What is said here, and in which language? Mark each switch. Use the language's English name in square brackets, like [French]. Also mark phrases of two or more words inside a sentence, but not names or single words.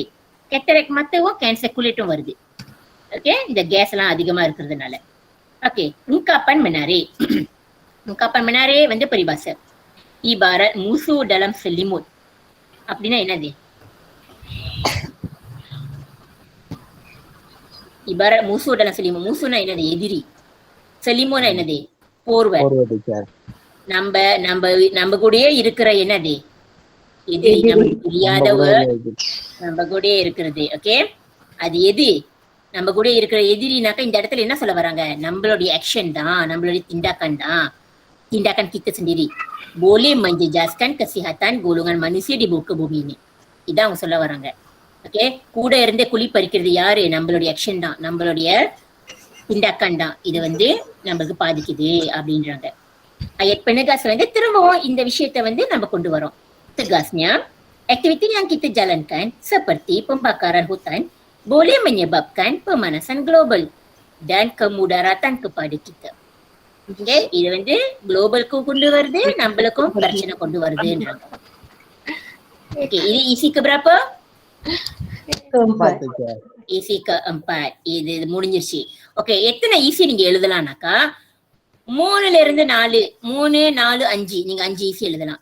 [Tamil] கேட்டரக் மத்தவும் கேன்சர் குளிட்டும் வருது. ஓகே, இந்த கேஸ் எல்லாம் அதிகமா இருக்கிறதுனால. ஓகே, [Malay] ungkapan menarik. ungkapan menarik வந்து peribahasa. Ibarat musuh dalam selimut. [Tamil] அப்படின்னா என்னது? [Malay] ibarat musuh dalam selimut. [Tamil] musuhனா என்னது? எதிரி. செலிமுனா என்னது? போர்வை. நம்ம கூடயே இருக்கிற என்னது? எதிரி. நமக்கு தெரியாதவர் நம்ம கூடயே இருக்கிறது. ஓகே, அது எது? நம்ம கூட இருக்கிற எதிரினாக்கா இந்த இடத்துல என்ன சொல்ல வராங்க? நம்மளுடைய ஆக்ஷன் தான், நம்மளுடைய [Malay] tindakan kita sendiri boleh menjejaskan kesihatan golongan manusia di muka bumi ini. [Tamil] இதான் அவங்க சொல்ல வராங்க. ஓகே, கூட இருந்தே குழி பறிக்கிறது யாரு? நம்மளுடைய ஆக்ஷன் தான், நம்மளுடைய tindakan தான். இது வந்து நம்மளுக்கு பாதிக்குது அப்படின்றாங்க. [Malay] ayat penegas [Tamil] வந்து திரும்பவும் இந்த விஷயத்தை வந்து நம்ம கொண்டு வரோம். [Malay] Tegasnya, aktiviti yang kita jalankan seperti pembakaran hutan boleh menyebabkan pemanasan global dan kemudaratan kepada kita. [Tamil] Okay, இது வந்து குளோபலுக்கும் கொண்டு வருது, நம்மளுக்கும் பிரச்சனை கொண்டு வருதுன்றாங்க. ஓகே, இது [Malay] isi keberapa? isi keempat. [Tamil] இது முடிஞ்சிருச்சு. ஓகே, எத்தனை ஈசி நீங்க எழுதலாம்னாக்கா 3ல இருந்து 4, 3, 4, 5 நீங்க 5 ஈசி எழுதலாம்.